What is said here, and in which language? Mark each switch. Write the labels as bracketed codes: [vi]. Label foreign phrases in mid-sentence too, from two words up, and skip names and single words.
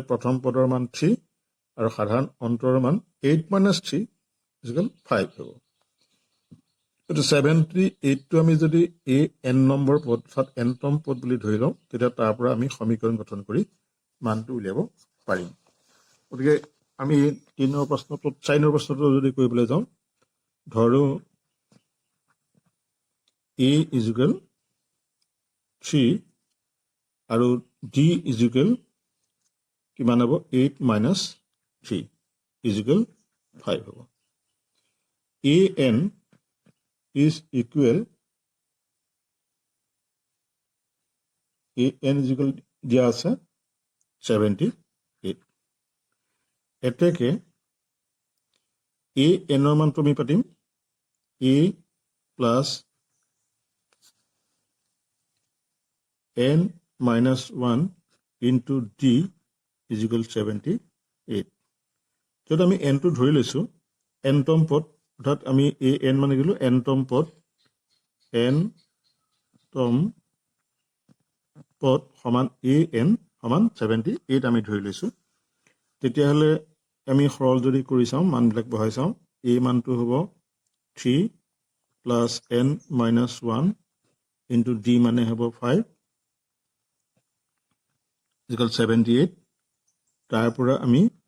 [as] প্ৰথম পদৰ মান 3 আৰু সাধাৰণ অন্তৰৰ মান 8 minus 3 ইকুৱেল 5 হ'ব এইটো 78 টো আমি যদি a n নম্বৰ পদ অৰ্থাৎ nতম পদ বুলি ধৰি লওঁ তেতিয়া তাৰ পৰা আমি সমীকৰণ গঠন কৰি মানটো উলিয়াব পাৰিম গতিকে আমি 4 নম্বৰ প্ৰশ্নটো যদি কৰিবলৈ যাওঁ ধৰো [en] a is equal 3 আৰু d is equal [as] কিমান হ'ব [en] 8 minus 3 is equal 5 হ'ব an is equal [as] দিয়া আছে 78 এতেকে an ৰ মানটো আমি পাতিম [en] a plus n minus 1 into d is equal 78 [as] য'ত আমি n টো ধৰি লৈছোঁ nতম পদ অৰ্থাৎ আমি an মানে গ'লো nতম পদ সমান an সমান 78 আমি ধৰি লৈছোঁ তেতিয়াহ'লে আমি সৰল যদি কৰি চাওঁ মানবিলাক বহাই চাওঁ a মানটো হ'ব [en] 3 plus n minus 1 into d [as] মানে হ'ব 5 equal 78 তাৰ পৰা আমি